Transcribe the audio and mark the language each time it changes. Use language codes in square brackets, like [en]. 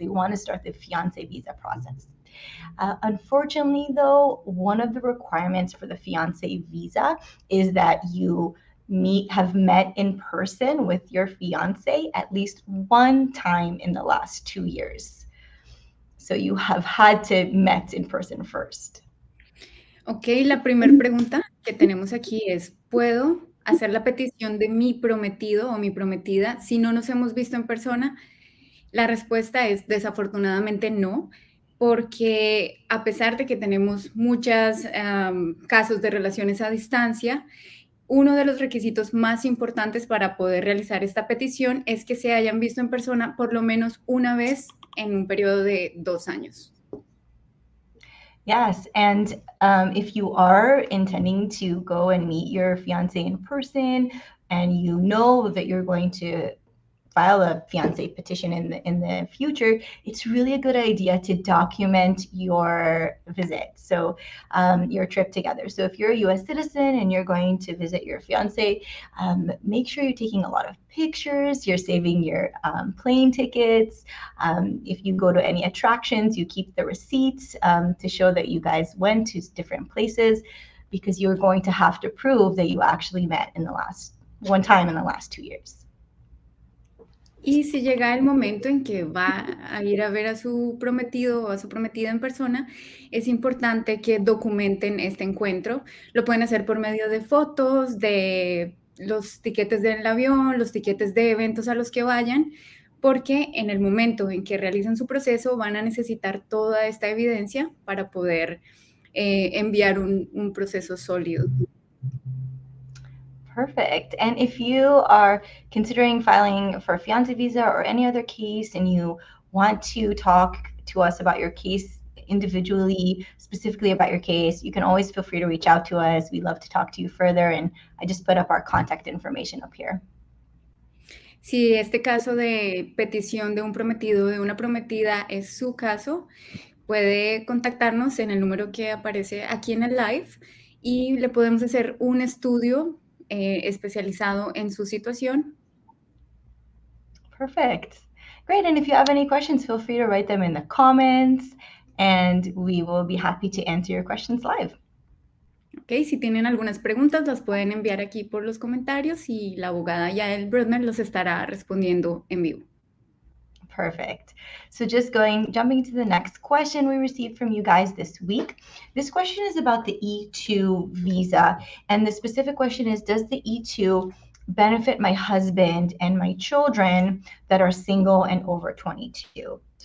[en] They want to start the fiance visa process. Unfortunately, though, one of the requirements for the fiance visa is that you have met in person with your fiance at least one time in the last 2 years. So you have had to met in person first. [es] Ok, la primera pregunta que tenemos aquí es, ¿puedo hacer la petición de mi prometido o mi prometida si no nos hemos visto en persona? La respuesta es desafortunadamente no, porque a pesar de que tenemos muchos casos de relaciones a distancia, uno de los requisitos más importantes para poder realizar esta petición es que se hayan visto en persona por lo menos una vez en un periodo de 2 años. [en] Yes, and if you are intending to go and meet your fiance in person and you know that you're going to file a fiance petition in the future, it's really a good idea to document your visit. So your trip together. So if you're a U.S. citizen and you're going to visit your fiance, make sure you're taking a lot of pictures. You're saving your plane tickets. If you go to any attractions, you keep the receipts to show that you guys went to different places, because you're going to have to prove that you actually met in the last one time in the last 2 years. [es] Y si llega el momento en que va a ir a ver a su prometido o a su prometida en persona, es importante que documenten este encuentro. Lo pueden hacer por medio de fotos, de los tiquetes del avión, los tiquetes de eventos a los que vayan, porque en el momento en que realicen su proceso van a necesitar toda esta evidencia para poder enviar un proceso sólido. [en] Perfect. And if you are considering filing for a fiance visa or any other case and you want to talk to us about your case individually, specifically about your case, you can always feel free to reach out to us. We love to talk to you further. And I just put up our contact information up here. [es] Si este caso de petición de un prometido o de una prometida es su caso, puede contactarnos en el número que aparece aquí en el live y le podemos hacer un estudio especializado en su situación. [en] Perfect. Great. And if you have any questions, feel free to write them in the comments and we will be happy to answer your questions live. [es] Ok, si tienen algunas preguntas, las pueden enviar aquí por los comentarios y la abogada Yael Brudner los estará respondiendo en vivo. [en] Perfect. So just jumping to the next question we received from you guys this week. This question is about the E2 visa. And the specific question is, does the E2 benefit my husband and my children that are single and over 22?